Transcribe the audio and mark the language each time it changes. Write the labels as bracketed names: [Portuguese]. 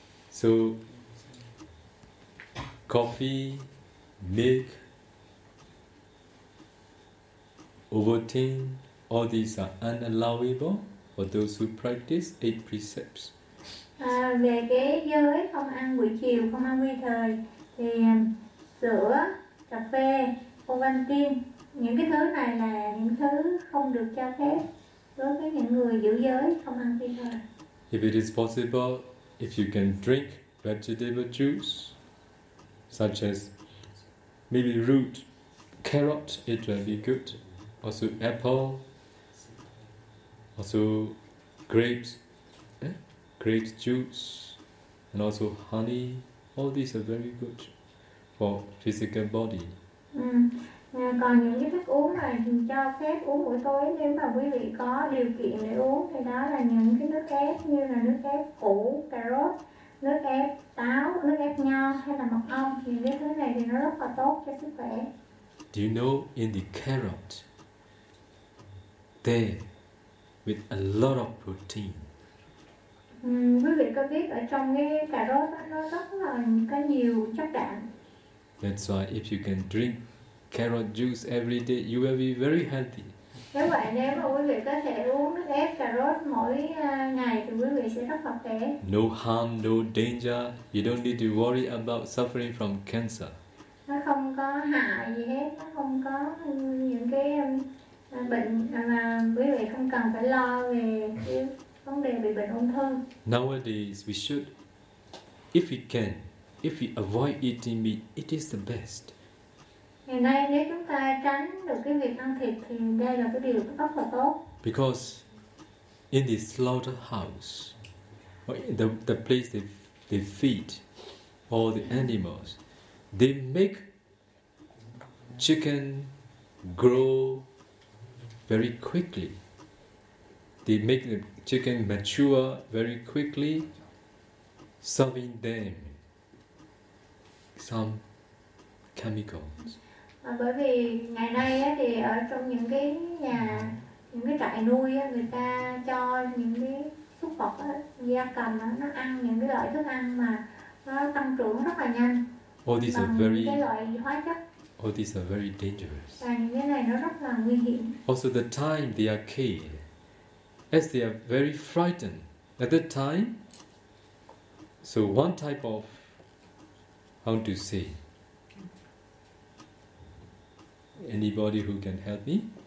[English] So, coffee, milk, Ovaltine, all these are unallowable for those who practice eight precepts. [Vietnamese] Về cái giới không ăn buổi chiều, không ăn nguy thời, thì sữa, cà phê, Ovaltine, những cái thứ này là những thứ không được cho phép đối với những người giữ giới không ăn nguy thời. [English] If it is possible, if you can drink vegetable juice, such as maybe root, carrot, it will be good. Also apple, also grapes, grape juice, and also honey. All these are very good for physical body. [Vietnamese] Còn những cái thức uống mà cho phép uống buổi tối, nếu mà quý vị có điều kiện để uống, thì đó là những cái nước ép như là nước ép củ, cà rốt, nước ép táo, nước ép nho hay là mật ong, thì cái thứ này thì nó rất là tốt cho sức khỏe. [English] Do you know in the carrot? There, with a lot of protein. [Vietnamese] Quý vị có biết ở trong cái cà rốt nó rất là có nhiều chất đạm. [English] That's why if you can drink carrot juice every day, you will be very healthy. [Vietnamese] Nếu vậy, nếu mà quý vị có thể uống nước ép cà rốt mỗi ngày thì quý vị sẽ rất là khỏe. [English] No harm, no danger. You don't need to worry about suffering from cancer. [Vietnamese] Nó không có hại gì hết, nó không có những cái bệnh, quý vị không cần phải lo về cái vấn đề bị bệnh ung thư. [English] Nowadays, we should, if we can, if we avoid eating meat, it is the best. [Vietnamese] Ngày nay, nếu chúng ta tránh được cái việc ăn thịt thì đây là cái điều rất là tốt. [English] Because in the slaughterhouse, or in the place they feed all the animals, they make chicken grow very quickly. They make the chicken mature very quickly, serving them some chemicals. [Vietnamese] Bởi vì ngày nay thì ở trong những cái nhà, những cái trại nuôi, người ta cho những cái súc vật, gia cầm nó ăn những cái loại thức ăn mà nó tăng trưởng rất là nhanh. [English] All these are very [Vietnamese] cái loại hóa chất. [English] All these are very dangerous. [Vietnamese] Này nó rất là nguy hiểm. [English] Also the time they are killed, as they are very frightened at that time. So one type of, how to say, anybody who can help me?